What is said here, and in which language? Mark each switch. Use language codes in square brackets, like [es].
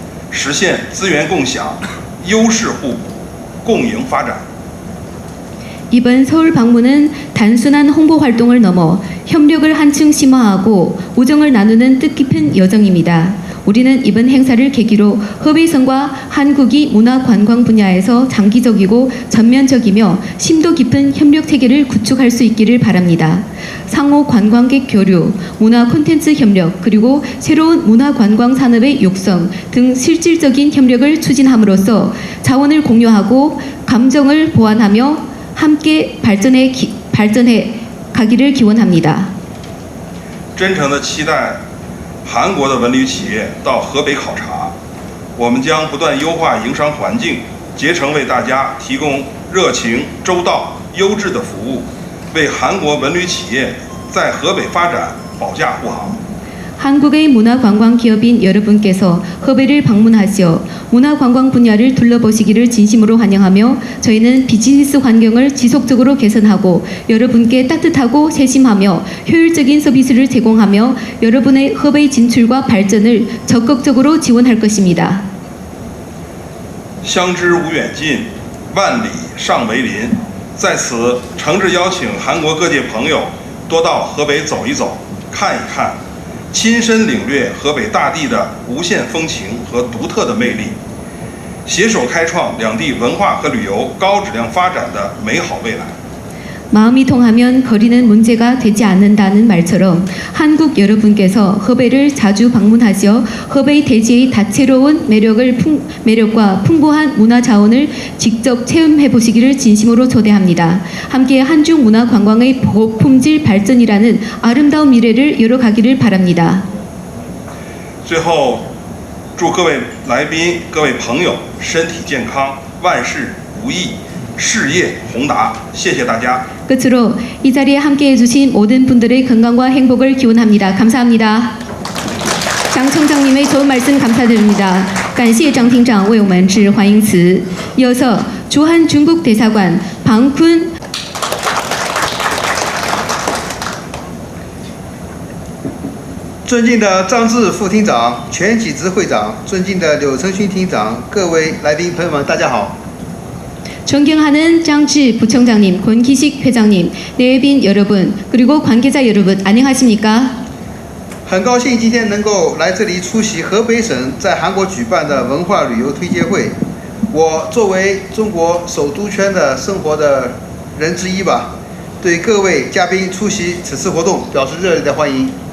[zh] 实现资源共享、优势互补、共赢发展。 [ko] 이번 서울 방문은 단순한 홍보 활동을 넘어 협력을 한층 심화하고 우정을 나누는 뜻깊은 여정입니다. 우리는 이번 행사를 계기로 허베이성과 한국이 문화 관광 분야에서 장기적이고 전면적이며 심도 깊은 협력 체계를 구축할 수 있기를 바랍니다. 상호 관광객 교류, 문화 콘텐츠 협력, 그리고 새로운 문화 관광 산업의 육성 등 실질적인 협력을 추진함으로써 자원을 공유하고 감정을 보완하며 함께 발전해 가기를 기원합니다. [zh] 真诚地期待韩国的文旅企业到河北考察，我们将不断优化营商环境，竭诚为大家提供热情、周到、优质的服务，为韩国文旅企业在河北发展保驾护航。 [ko] 한국의 문화관광 기업인 여러분께서 허베를 방문하시어 문화관광 분야를 둘러보시기를 진심으로 환영하며 저희는 비즈니스 환경을 지속적으로 개선하고 여러분께 따뜻하고 세심하며 효율적인 서비스를 제공하며 여러분의 허베 진출과 발전을 적극적으로 지원할 것입니다. [zh] 相知无远近，万里尚为邻。在此，诚挚邀请韩国各界朋友多到河北走一走、看一看。亲身领略河北大地的无限风情和独特的魅力，携手开创两地文化和旅游高质量发展的美好未来。 [ko] 마음이 통하면 거리는 문제가 되지 않는다는 말처럼 한국 여러분께서 허베를 자주 방문하시어 허베 대지의 다채로운 매력과 풍부한 문화 자원을 직접 체험해 보시기를 진심으로 초대합니다. 함께 한중 문화 관광의 고품질 발전이라는 아름다운 미래를 열어가기를 바랍니다. [zh] 最后，祝各位来宾、各位朋友身体健康，万事如意，事业宏达。谢谢大家。 [ko] 끝으로 이 자리에 함께해 주신 모든 분들의 건강과 행복을 기원합니다. 감사합니다. 장 청장님의 좋은 말씀 감사드립니다. [zh] 感谢张厅长为我们致欢迎词。 [ko] 이어서 주한 중국 대사관 방쿤 [zh] 尊敬的张志副厅长、全体执会长、尊敬的柳成勋厅长、各位来宾朋友们，大家好。 [ko] 존경하는 장치 부총장님, 권기식 회장님, 내빈 여러분, 그리고 관계자 여러분, 안녕하십니까? [zh] 很高兴今天能够来这里出席河北省在韩国举办的文化旅游推介会。我作为中国首都圈的生活的人之一吧，对各位嘉宾出席此次活动表示热烈的欢迎。